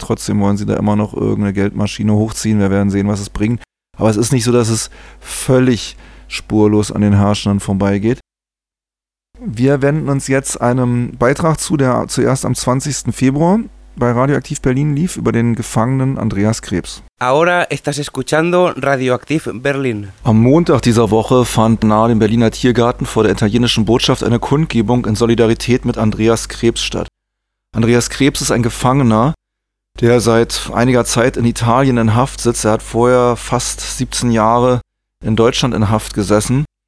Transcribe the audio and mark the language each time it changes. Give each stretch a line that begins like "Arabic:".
German: Trotzdem wollen sie da immer noch irgendeine Geldmaschine hochziehen. Wir werden sehen, was es bringt. Aber es ist nicht so, dass es völlig spurlos an den Herrschenden vorbeigeht. Wir wenden uns jetzt einem Beitrag zu, der zuerst am 20. Februar bei Radioaktiv Berlin lief, über den Gefangenen Andreas Krebs.
Spanish: Ahora estás escuchando Radioaktiv Berlin.
German: Am Montag dieser Woche fand nahe dem Berliner Tiergarten vor der italienischen Botschaft eine Kundgebung in Solidarität mit Andreas Krebs statt. Andreas Krebs ist ein Gefangener, der seit einiger Zeit in Italien in Haft sitzt. Er hat vorher fast 17 Jahre in Deutschland in Haft gesessen.